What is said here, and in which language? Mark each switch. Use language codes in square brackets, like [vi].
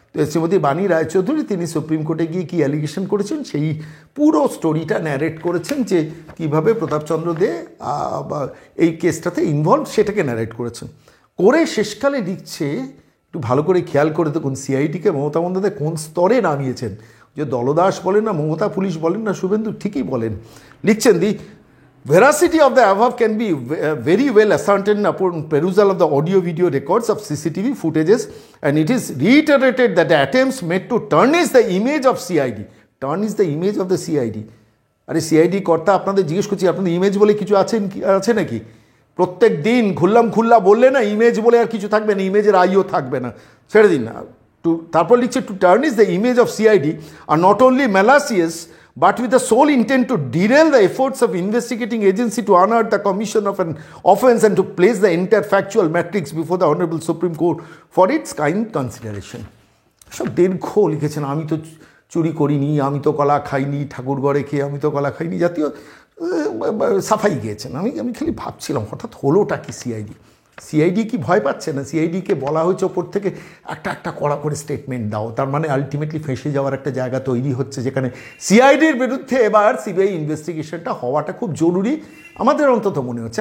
[bn] শ্রীমতী বাণী রায়চৌধুরী তিনি সুপ্রিম কোর্টে গিয়ে কী অ্যালিগেশন করেছেন সেই পুরো স্টোরিটা ন্যারেট করেছেন, যে কীভাবে প্রতাপচন্দ্র দে এই কেসটাতে ইনভলভ সেটাকে ন্যারেট করেছেন। করে শেষকালে লিখছে, একটু ভালো করে খেয়াল করে দেখুন, সিআইডিকে মমতা বন্দ্যোপাধ্যায় কোন স্তরে নামিয়েছেন। যে দলদাস বলেন না, মমতা পুলিশ বলেন না, শুভেন্দু ঠিকই বলেন। লিখছেন, [en] The veracity of the above can be very well ascertained upon perusal of the audio-video records of CCTV footages, and it is reiterated that the attempts made to tarnish the image of CID, tarnish the image of the CID. [bn] আরে CID কর্তা আপনাদের জিজ্ঞেস করছি, আপনাদের image বলে কিছু আছে নাকি? প্রত্যেক দিন খুল্লা বললে না ইমেজ বলে আর কিছু থাকবে না, ইমেজের আইও থাকবে না, ছেড়ে দিন না। তারপর লিখছে, [en] To tarnish the image of CID are not only malicious but with the sole intent to derail the efforts of investigating agency to unearth the commission of an offence and to place the entire factual matrix before the Honourable Supreme Court for its kind consideration. [bn] সব দীর্ঘ লিখেছেন, আমি তো চুরি করিনি, আমি তো কলা খাইনি, ঠাকুর ঘরে খেয়ে আমি তো কলা খাইনি জাতীয় সাফাই গিয়েছেন। আমি খালি ভাবছিলাম হঠাৎ হলোটা কি সিআইডি কি ভয় পাচ্ছে না? সিআইডিকে বলা হয়েছে ওপর থেকে একটা কড়া করে স্টেটমেন্ট দাও, তার মানে আলটিমেটলি ফেঁসে যাওয়ার একটা জায়গা তৈরি হচ্ছে, যেখানে সিআইডির বিরুদ্ধে এবার সিবিআই ইনভেস্টিগেশনটা হওয়াটা খুব জরুরি আমাদের অন্তত মনে হচ্ছে।